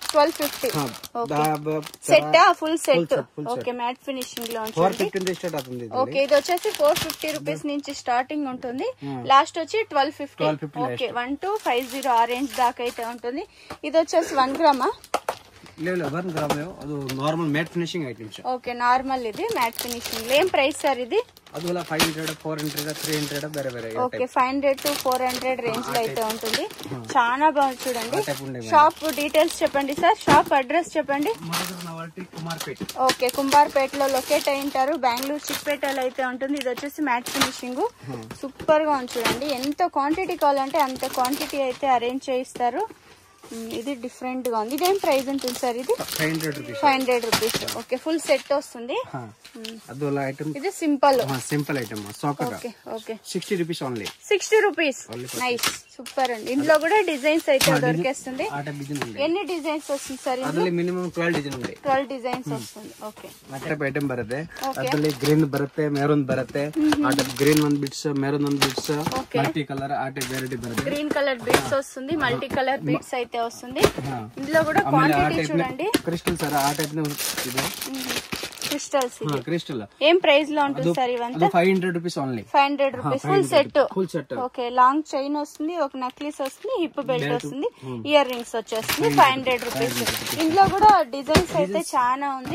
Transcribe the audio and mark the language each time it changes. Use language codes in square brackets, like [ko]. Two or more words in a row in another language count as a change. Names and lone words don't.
[en] set full set okay matte finishing [te] లో ఉంటుంది ఓకే ఇది వచ్చేసి 450 రూపీస్ నుంచి స్టార్టింగ్ ఉంటుంది లాస్ట్ వచ్చి 1250 ఓకే 1250 ఆరెంజ్ దాకా అయితే ఉంటుంది ఇది వచ్చేసి 1 గ్రామా [en] normal matte finishing items okay normal [te] ఇది [en] matte finishing [te] ఏం ప్రైస్ సార్ ఇది [kn] అది 500 400 300 ಬೇರೆ ಬೇರೆ [te] ఓకే 500 to 400 రేంజ్ లో అయితే ఉంటుంది చాలా బాగుంది చూడండి [en] shop details [te] చెప్పండి సార్ [en] shop address [te] చెప్పండి ఓకే కుంబార్పేట లో లొకేట్ అయి ఉంటారు బెంగళూరు చిక్పేటలో అయితే ఉంటుంది ఇది వచ్చేసి [en] matte finishing [te] సూపర్ గా ఉంది చూడండి ఎంత క్వాంటిటీ కావాలంటే అంత క్వాంటిటీ అయితే అరేంజ్ చేయిస్తారు ఇది డిఫరెంట్ గా ఉంది ఇదేం ప్రైస్ ఉంటుంది సార్ ఇది 500 రూపీస్ ఓకే [en] full set [te] వస్తుంది ఇది సింపుల్ ఐటమ్ ఓకే [en] 60 rupees only [te] 60 [en] rupees nice super [te] అండి ఇందులో కూడా డిజైన్స్ అయితే దొరికేస్తుంది ఎన్ని డిజైన్స్ వస్తుంది సార్ మినిమం 12 డిజైన్స్ వస్తుంది ఓకే [kn] ಐಟಮ್ ಬರುತ್ತೆ ಅದರಲ್ಲಿ ಗ್ರೀನ್ ಬರುತ್ತೆ ಮೆರೂನ್ ಬರುತ್ತೆ ಗ್ರೀನ್ ಒಂದ್ ಬಿಟ್ಸ್ ಮೆರೂನ್ ಒಂದ್ ಬಿಟ್ಸ್ [en] multi colour [kn] ಆಟ ವೆರೈಟಿ ಬರುತ್ತೆ [en] green colour bits [te] వస్తుంది [en] multi colour bits [te] అయితే వస్తుంది ఇందులో కూడా క్వాంటిటీ చూడండి క్రిస్టల్ సార్ ఆ టైప్ ఇది క్రిస్టల్ ఏం ప్రైస్ లో ఉంటుంది సార్ ఇవంతా [en] 500 rupees only [te] 500 [en] rupees full set okay long chain [te] వస్తుంది ఒక నెక్లెస్ వస్తుంది [en] hip belt [te] వస్తుంది [en] ear rings [te] వచ్చేస్తుంది 500 రూపీస్ ఇందులో కూడా డిజైన్స్ అయితే చాలా ఉంది